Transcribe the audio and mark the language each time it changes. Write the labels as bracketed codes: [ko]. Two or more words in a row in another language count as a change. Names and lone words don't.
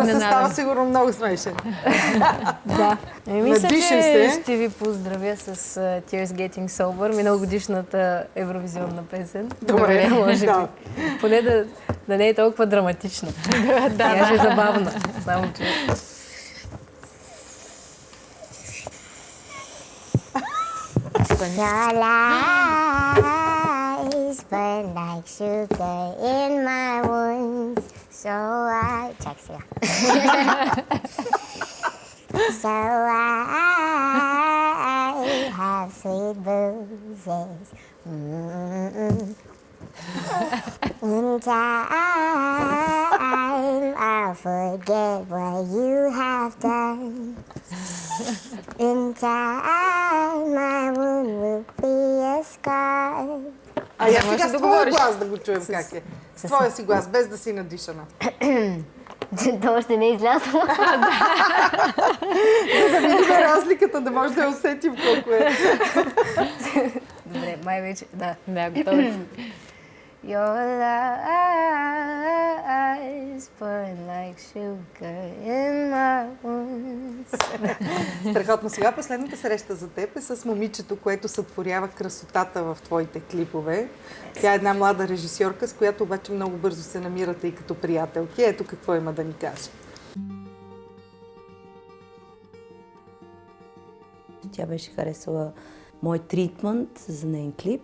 [bg] Това става сигурно много смешен. Да. Мисля, че ще ви поздравя с Tears Getting Sober, миналогодишната евровизионна песен. Добре, може би. Поне да не е толкова драматична. Тя ще е забавна. Само че... [en] But like sugar in my wounds, so I so I have sweet bruises. In time, I'll forget what you have done. In time, my wound will be a scar. [bg] А я сега с твоя глас да го чуем как е. С твоя си глас, без да си надишана. То още не е излязло. За да видим разликата, да може да я усетим колко е. Добре, май вече, да. Да, готови си. [en] Your lies burn like sugar in my wounds. [bg] Страхотно. Сега последната среща за теб е с момичето, което сътворява красотата в твоите клипове. Тя е една млада режисьорка, с която обаче много бързо се намирате и като приятелки. Ето какво има да ни каже. Тя беше харесала мой тритмент за нейн клип.